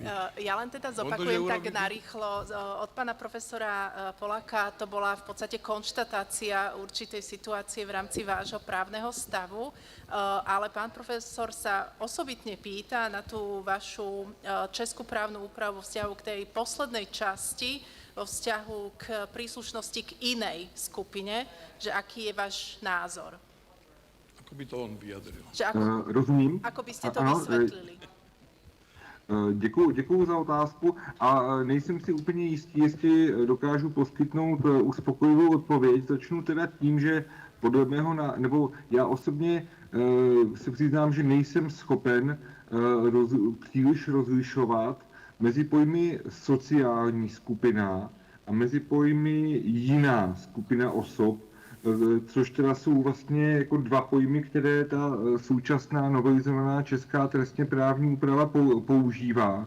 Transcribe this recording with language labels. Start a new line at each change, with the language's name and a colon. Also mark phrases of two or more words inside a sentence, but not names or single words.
Slovak: Ja len teda zopakujem tak narýchlo. Od pána profesora Poláka to bola v podstate konštatácia určitej situácie v rámci vášho právneho stavu, ale pán profesor sa osobitne pýta na tú vašu českú právnu úpravu vzťahu k tej poslednej časti vo vzťahu k príslušnosti k inej skupine, že aký je váš názor? Ako by to on vyjadril?
Czech: Rozumím.
Slovak: Ako by ste to vysvetlili?
Czech: Děkuju za otázku a nejsem si úplně jistý, jestli dokážu poskytnout uspokojivou odpověď. Začnu teda tím, že podle mého, nebo já osobně se přiznám, že nejsem schopen příliš rozlišovat mezi pojmy sociální skupina a mezi pojmy jiná skupina osob, což teda jsou vlastně jako dva pojmy, které ta současná novelizovaná česká trestně právní úprava používá.